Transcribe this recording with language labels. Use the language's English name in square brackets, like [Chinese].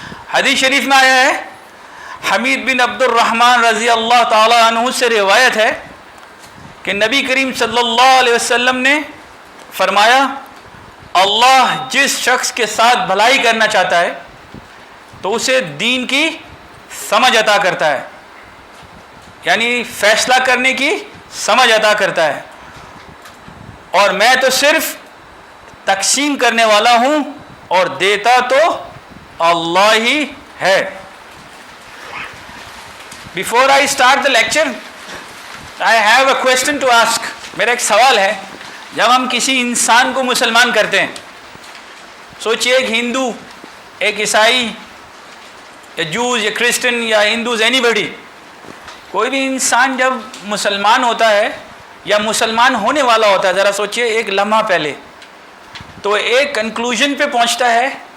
[Urdu] حدیث شریف میں آیا ہے، حمید بن عبد الرحمن رضی اللہ تعالی عنہ سے روایت ہے کہ نبی کریم صلی اللہ علیہ وسلم نے فرمایا، اللہ جس شخص کے ساتھ بھلائی کرنا چاہتا ہے تو اسے دین کی سمجھ عطا کرتا ہے، یعنی فیصلہ کرنے کی سمجھ عطا کرتا ہے، اور میں تو صرف تقسیم کرنے والا ہوں اور دیتا تو اللہ ہی ہے. [English] Before I start the lecture, I have a question to ask. [Urdu] میرا ایک سوال ہے. جب ہم کسی انسان کو مسلمان کرتے ہیں، سوچئے ایک ہندو، ایک عیسائی یا جوز یا کرسچن یا ہندوز، اینی بڈی، کوئی بھی انسان جب مسلمان ہوتا ہے یا مسلمان ہونے والا ہوتا ہے، ذرا سوچئے ایک لمحہ پہلے، تو ایک کنکلوژن پہ پہنچتا ہے